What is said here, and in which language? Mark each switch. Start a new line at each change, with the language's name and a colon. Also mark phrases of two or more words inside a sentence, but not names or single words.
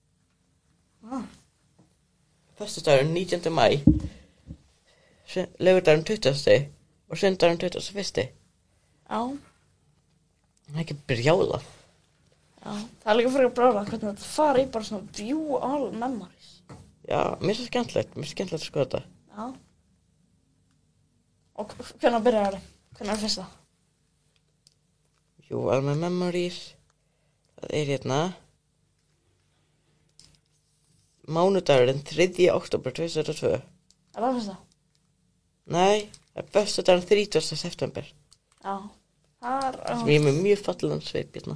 Icelandic: Föstudagurinn 19. maí, laugardagurinn 20. og sunnudagurinn 21. Já. Það er ekki brjálað. Já, það er líka fyrir að brjála hvernig þetta fara í bara svona
English: view all memories.
Icelandic: Já, mér finnst það skemmtilegt að skoða þetta. Já. Og hvernig byrjar það? Hvernig er fyrsta? Jú,
English: all my memories,
Icelandic: það er hérna mánudagurinn 3. október 2002. Er það fyrsta? Nei, það er föstudagurinn 30. september. Já, það er... Sem ég er með mjög fallegan sveip hérna.